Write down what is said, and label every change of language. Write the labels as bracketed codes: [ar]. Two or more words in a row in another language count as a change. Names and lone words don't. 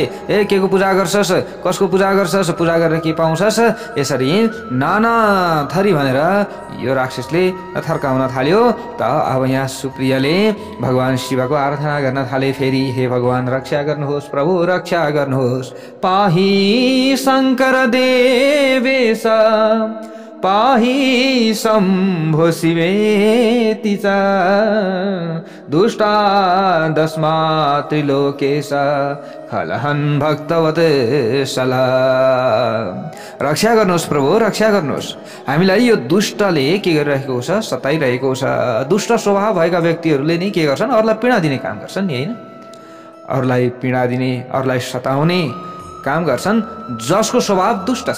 [ne] ए के को पूजा गर्छस्, कसको पूजा गर्छस्, पूजा गरेर के पाउँछस्, यसरी नाना थरी भनेर यो राक्षसले थर्काउन थाल्यो। त अब यहाँ सुप्रियाले भगवान शिवको आराधना गर्न थाले। फेरि हे भगवान रक्षा गर्नुहोस्, प्रभु रक्षा गर्नुहोस्, [sa] पाही शङ्कर देवेश, पाही शम्भो शिवेति च, दुष्टा दस्मा त्रिलोकेश, खलहन भक्तवत सला। [ne] रक्षा गर्नुहोस् प्रभु, रक्षा गर्नुहोस्। हामीलाई यो दुष्टले के गरिरहेको छ, सताइरहेको छ। दुष्ट स्वभाव भएका व्यक्तिहरूले नै के गर्छन्, अरूलाई पीडा दिने काम गर्छन् नि, हैन? अरूलाई पीडा दिने, अरूलाई सताउने काम गर्छन् जसको स्वभाव दुष्ट छ।